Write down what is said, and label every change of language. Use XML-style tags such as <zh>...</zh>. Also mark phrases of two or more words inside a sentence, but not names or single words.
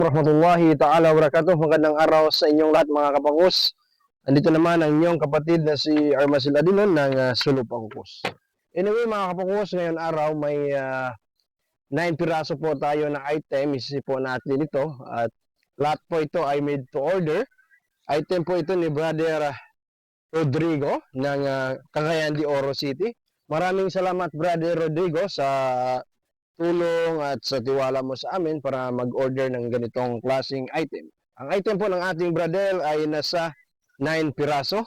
<ar>ورحمة الله تعالى وبركاته.</ar> <tl>Magandang araw sa inyong lahat mga kapangkus. Andito naman ang inyong kapatid na si Armasil Adinon ng Sulu Pangkus. Anyway mga kapangkus, ngayon araw may 9 piraso po tayo na item. Isisi po natin ito at lahat po ito ay</tl> <en>made to order.</en> <tl>Item po ito ni Brother Rodrigo ng Cagayan de Oro City. Maraming salamat Brother Rodrigo sa tulong at sa tiwala mo sa amin para mag-order ng ganitong klaseng item. Ang item po ng ating brother ay nasa 9 piraso.</tl>